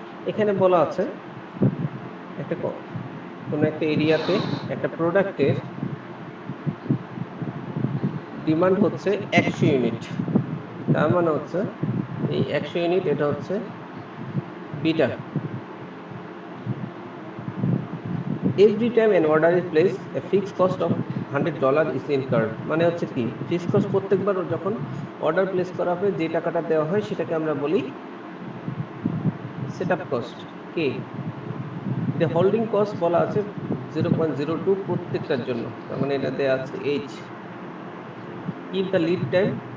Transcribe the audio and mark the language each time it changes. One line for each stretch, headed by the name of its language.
Bangla: এখানে বলা আছে একটা কোন একটা এরিয়াতে একটা প্রোডাক্টের ডিমান্ড হচ্ছে 100 ইউনিট। তার মানে হচ্ছে এই 100 ইউনিট এটা হচ্ছে beta.
English: Every time an order is placed, a fixed cost of $100 is incurred.
Bangla: মানে হচ্ছে কি, ফিক্সড কস্ট প্রত্যেকবার যখন অর্ডার প্লেস করা হবে যে টাকাটা দেওয়া হয় সেটাকে আমরা বলি সেটআপ কস্ট কে। এটা হোল্ডিং কস্ট বলা আছে 0.02 প্রত্যেকটার জন্য, তার মানে এটা দেয়া আছে h। কি
English: The lead time?